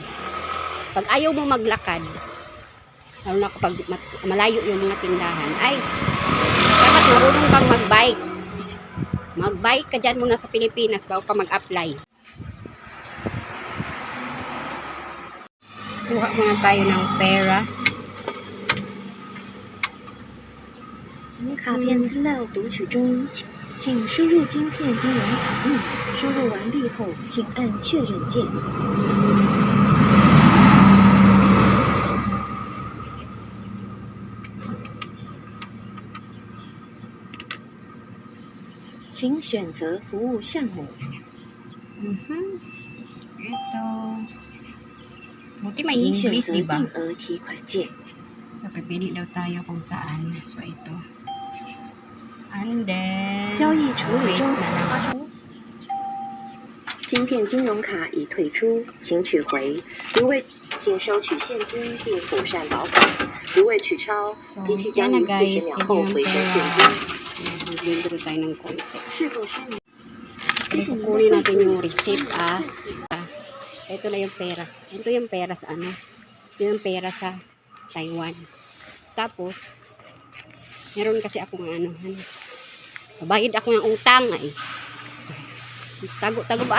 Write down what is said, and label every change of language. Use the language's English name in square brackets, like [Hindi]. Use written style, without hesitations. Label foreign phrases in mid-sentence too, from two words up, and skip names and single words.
[Filipino] Pag ayaw mo maglakad, lalo na kapag malayo yung mga tindahan, ay, dapat marunong kang mag-bike. Mag-bike ka dyan muna sa Pilipinas bago ka mag-apply. Kuha muna tayo ng pera. [Chinese] 您卡片资料读取中，请输入晶片金融卡密。输入完毕后，请按确认键。请选择服务项目。 [Filipino] Ito. Buti may [Chinese] 请选 [Filipino] English, [Chinese] 择 [Filipino] di ba? [Chinese] 定额提款键。 [Filipino] So, pipili daw tayo kung saan. So, ito. [English] And then, [Chinese] 交易处理 [Filipino] wait [Chinese] 中。 [Filipino] na lang. [Chinese] 晶片金融卡已退出，请取回。如未，请收取现金并妥善保管。如未取钞， [Filipino] So, [Chinese] 机器 [Filipino] yan [Chinese] 将 [Filipino] na [Chinese] 于 [Filipino] guys. [Chinese] 40秒 [Filipino] Yan [Chinese] 后 [Filipino] yung [Chinese] 回收现 [Filipino] pera. [Chinese] 金。 [Filipino] Maglindro tayo ng konti. [Chinese] 是否是你？谢谢您的 [Filipino] Kukunin [Chinese] 汇 [Filipino] natin [Chinese] 款 [Filipino] yung receipt, ah. Ito na yung pera. Ito yung pera sa ano. Ito yung pera sa Taiwan. Tapos, meron kasi akong ano. Bayad ako ng utang. Ay. Tago ba?